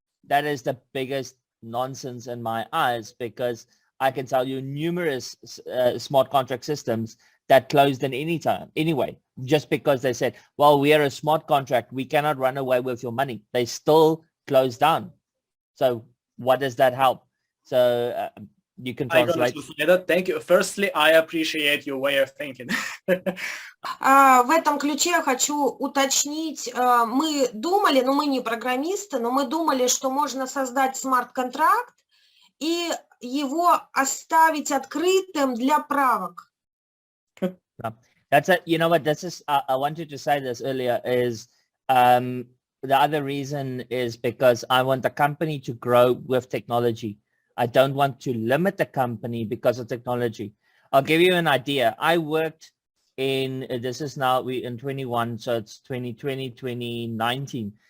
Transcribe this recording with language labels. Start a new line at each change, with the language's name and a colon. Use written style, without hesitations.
English: That is the biggest nonsense in my eyes, because I can tell you numerous smart contract systems that closed in any time anyway, just because they said, well, we are a smart contract, we cannot run away with your money. They still closed down. So what does that help? So you can translate. Thank you. Firstly, I appreciate your way of thinking.
Russian: В этом ключе я хочу уточнить, мы думали, но мы не программисты, но мы думали, что можно создать смарт-контракт и его оставить открытым для правок.
English: That's a, you know what, this is, I wanted to say this earlier, is the other reason is because I want the company to grow with technology. I don't want to limit the company because of technology. I'll give you an idea. I worked in, this is now, we in 21, so it's 2020, 2019.